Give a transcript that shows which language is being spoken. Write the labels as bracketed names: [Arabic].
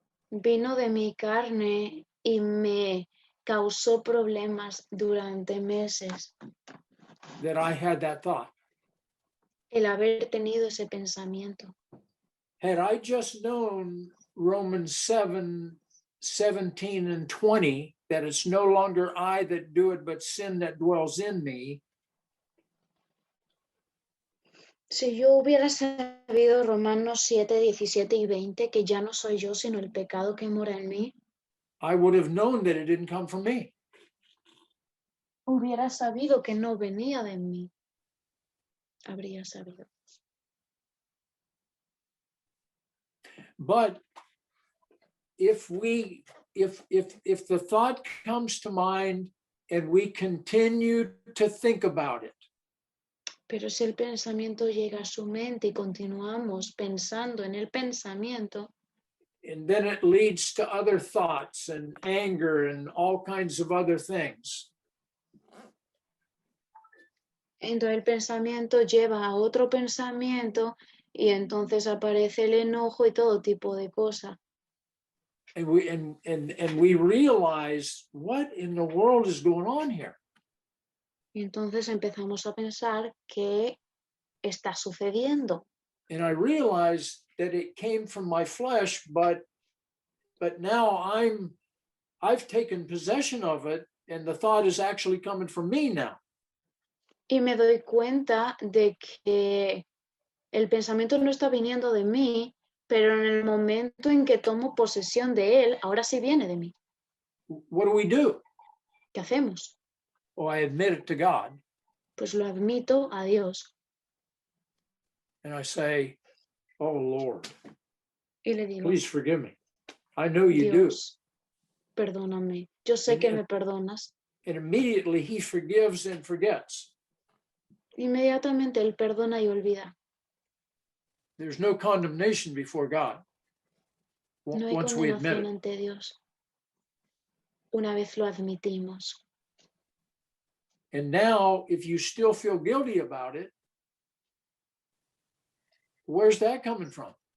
[Spanish] Vino de mi carne y me causó problemas durante meses [English] That I had that thought. [Spanish] el haber tenido ese pensamiento. [English] Had I just known Romans 7:17 and 20, that it's no longer I that do it, but sin that dwells in me, [Spanish] Si yo hubiera sabido Romanos 7, 17 y 20, que ya no soy yo, sino el pecado que mora en mí, [English] I would have known that it didn't come from me. [Spanish] hubiera sabido que no venía de mí. Habría sabido. [English] But if the thought comes to mind and we continue to think about it, [Spanish] Pero si el pensamiento llega a su mente y continuamos pensando en el pensamiento, [English] and then it leads to other thoughts and anger and all kinds of other things, [Spanish] entonces el pensamiento lleva a otro pensamiento y entonces aparece el enojo y todo tipo de cosas. [English] and we realize what in the world is going on here. [Spanish] Y entonces empezamos a pensar qué está sucediendo. [English] And I realized that it came from my flesh, but now I've taken possession of it, and the thought is actually coming from me now. [Spanish] Y me doy cuenta de que el pensamiento no está viniendo de mí, pero en el momento en que tomo posesión de él, ahora sí viene de mí. [English] What do we do? [Spanish] ¿Qué hacemos? [English] Oh, I admit it to God, [Spanish] Pues lo admito a Dios [English] and I say, "Oh Lord, [Spanish] y le digo, [English] please forgive me. I know you do." [Spanish] Dios, perdóname. Yo sé que me perdonas. [English] And immediately He forgives and forgets. [Spanish] Inmediatamente él perdona y olvida. [English] There's no condemnation before God [Spanish] No hay [English] once we admit [Spanish] condenación [English] it. [Spanish] ante Dios. Una vez lo admitimos. [English] And now, if you still feel guilty about it, where's that coming from?